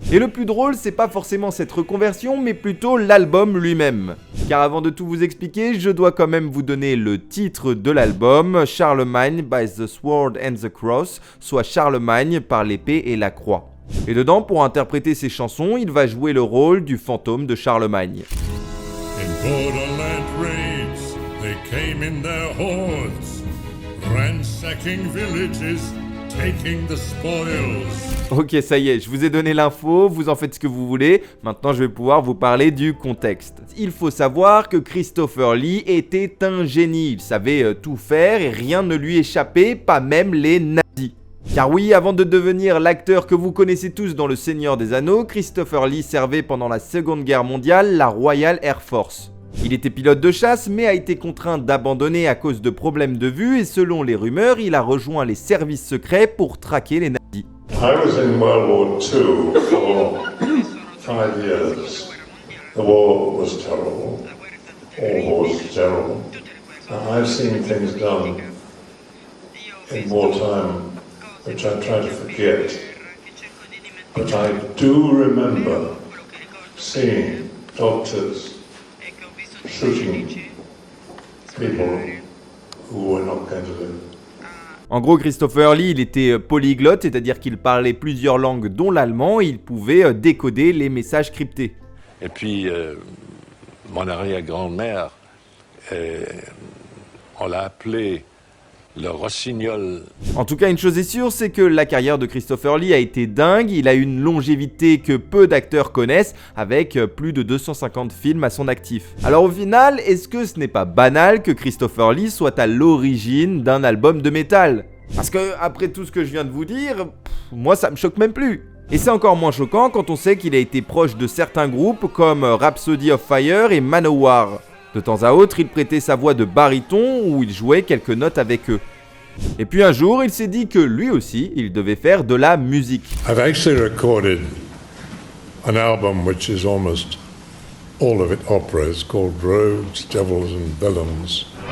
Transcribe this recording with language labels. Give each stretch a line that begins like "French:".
French: Et le plus drôle, c'est pas forcément cette reconversion, mais plutôt l'album lui-même. Car avant de tout vous expliquer, je dois quand même vous donner le titre de l'album, Charlemagne by the Sword and the Cross, soit Charlemagne par l'épée et la croix. Et dedans, pour interpréter ses chansons, il va jouer le rôle du fantôme de Charlemagne.
English: In borderland raids, they came in their hordes, ransacking villages, taking the spoils.
French: Ok, ça y est, je vous ai donné l'info, vous en faites ce que vous voulez, maintenant je vais pouvoir vous parler du contexte. Il faut savoir que Christopher Lee était un génie, il savait tout faire et rien ne lui échappait, pas même les nazis. Car oui, avant de devenir l'acteur que vous connaissez tous dans Le Seigneur des Anneaux, Christopher Lee servait pendant la Seconde Guerre mondiale la Royal Air Force. Il était pilote de chasse mais a été contraint d'abandonner à cause de problèmes de vue et selon les rumeurs, il a rejoint les services secrets pour traquer les nazis.
English: I was in World War II for 5 years. The war was terrible. All wars are terrible. I've seen things done in wartime which I try to forget. But I do remember seeing doctors shooting people who were not going to live.
French: En gros, Christopher Lee, il était polyglotte, c'est-à-dire qu'il parlait plusieurs langues dont l'allemand et il pouvait décoder les messages cryptés. Et puis, mon arrière-grand-mère, on l'a appelé le rossignol. En tout cas, une chose est sûre, c'est que la carrière de Christopher Lee a été dingue. Il a une longévité que peu d'acteurs connaissent, avec plus de 250 films à son actif. Alors au final, est-ce que ce n'est pas banal que Christopher Lee soit à l'origine d'un album de métal? Parce que, après tout ce que je viens de vous dire, moi ça me choque même plus. Et c'est encore moins choquant quand on sait qu'il a été proche de certains groupes comme Rhapsody of Fire et Manowar. De temps à autre, il prêtait sa voix de baryton ou il jouait quelques notes avec eux. Et puis un jour, il s'est dit que lui aussi, il devait faire de la musique.
English: I've actually recorded an album which is almost all of it operas called Rogues, Devils and Villains.